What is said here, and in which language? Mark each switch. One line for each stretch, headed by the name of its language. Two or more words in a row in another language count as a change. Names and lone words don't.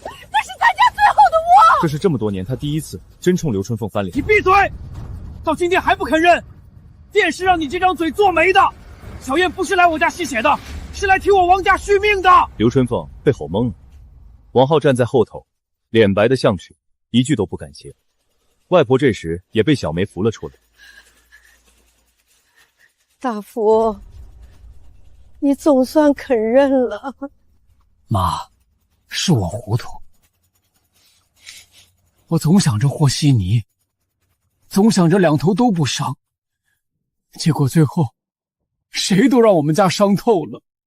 Chinese: 那是咱家最後的窩。這是這麼多年他第一次真衝劉春鳳翻臉。你閉嘴！到今天還不肯認？店是讓你這張嘴做媒的。小燕不是來我家吸血的，是來替我王家續命的。劉春鳳被吼懵了，王浩站在後頭，臉白得像紙，一句都不敢接。外婆這時也被小梅扶了出來。大福，你總算肯認了。媽，是我糊塗，我總想着和稀泥，總想着兩頭都不傷，結果最後誰都讓我們家傷透了。